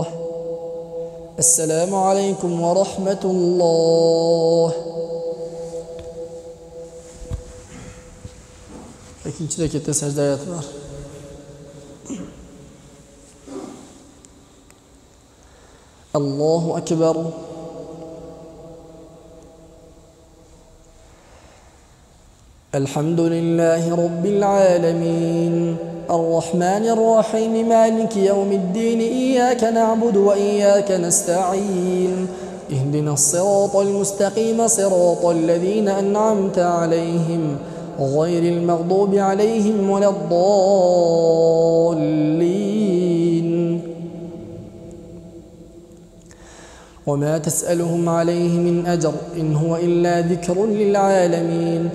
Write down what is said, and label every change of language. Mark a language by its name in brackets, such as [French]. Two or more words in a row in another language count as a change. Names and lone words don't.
[Arabic] السلام عليكم ورحمة الله. [Turkish] İkinci rekette secde ayeti var. [Arabic] الله أكبر. الحمد لله رب العالمين. الرحمن الرحيم مالك يوم الدين إياك نعبد وإياك نستعين اهدنا الصراط المستقيم صراط الذين أنعمت عليهم غير المغضوب عليهم ولا الضالين وما تسألهم عليه من أجر إن هو إلا ذكر للعالمين.